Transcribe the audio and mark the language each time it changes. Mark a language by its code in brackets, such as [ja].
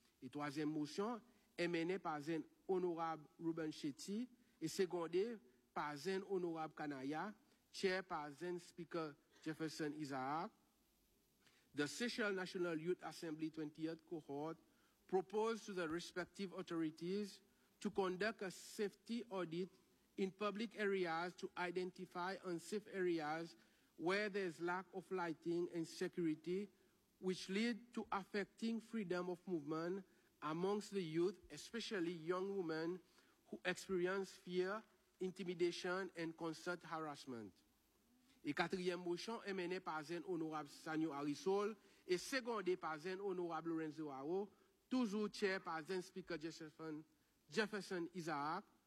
[fr] Et troisième motion est menée par un honorable Ruben Chetty et secondée par un honorable Kanaya, chair par un speaker Jefferson Isaac. [en] The Seychelles National Youth Assembly 20th cohort proposed to the respective authorities to conduct a safety audit in public areas to identify unsafe areas where there is lack of lighting and security, which lead to affecting freedom of movement amongst the youth, especially young women who experience fear, intimidation, and constant harassment. [fr] Et quatrième motion est menée par un honorable Sanyo Arisol et secondée par un honorable Lorenzo Aro, toujours chair par un speaker Jefferson Isaac.